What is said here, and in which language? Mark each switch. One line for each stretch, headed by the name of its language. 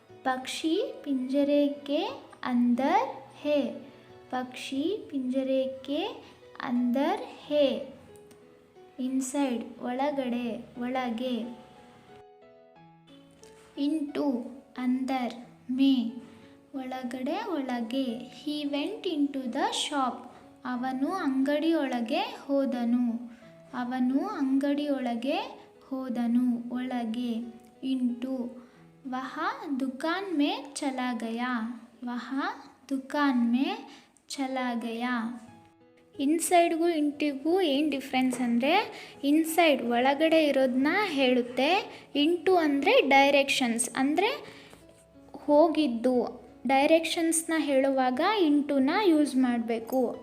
Hindi: ಪಕ್ಷಿ ಪಿಂಜರೆ ಕೆ अंदर है. पक्षी पिंजरे के अंदर है.
Kannada: इनसाइड, ಒಳಗಡೆ, ಒಳಗೆ.
Hindi: इंटू अंदर में,
Kannada: ಒಳಗಡೆ, ಒಳಗೆ.
English: he went into the shop.
Kannada: ಅವನು ಅಂಗಡಿಯೊಳಗೆ ಹೋದನು. ಅವನು ಅಂಗಡಿಯೊಳಗೆ ಹೋದನು, ಒಳಗೆ.
Hindi: इंटू, वह दुकान में चला गया. वह दुकान में चला गया.
Kannada: ಇನ್ಸೈಡ್ಗೂ ಇಂಟಿಗೂ ಏನು ಡಿಫ್ರೆನ್ಸ್ ಅಂದರೆ, ಇನ್ಸೈಡ್ ಒಳಗಡೆ ಇರೋದನ್ನ ಹೇಳುತ್ತೆ. ಇಂಟು ಅಂದರೆ ಡೈರೆಕ್ಷನ್ಸ್, ಅಂದರೆ ಹೋಗಿದ್ದು. ಡೈರೆಕ್ಷನ್ಸ್ನ ಹೇಳುವಾಗ ಇಂಟುನ ಯೂಸ್ ಮಾಡಬೇಕು.